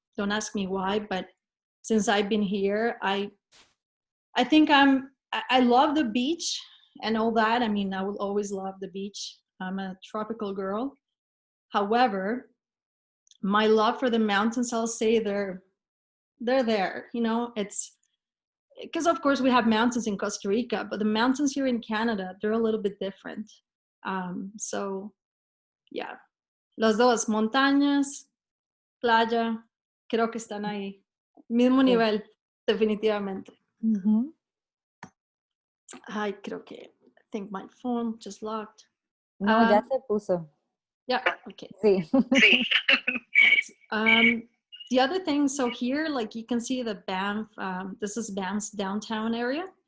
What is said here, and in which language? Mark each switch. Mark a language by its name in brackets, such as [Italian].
[English] Don't ask me why, but since I've been here, I think I love the beach and all that. I mean, I will always love the beach. I'm a tropical girl. However, my love for the mountains, I'll say they're there. It's because of course we have mountains in Costa Rica, but the mountains here in Canada, they're a little bit different. So yeah, [Spanish] los dos, montañas, playa, creo que están ahí. Mismo Sí. nivel, definitivamente. Ujú. Ay, creo que, [English] I think my phone just locked. [Spanish] No, ya se puso. [English] Yeah, okay. [Spanish] Sí. [English] Um, the other thing, so here, like you can see the Banff, this is Banff's downtown area.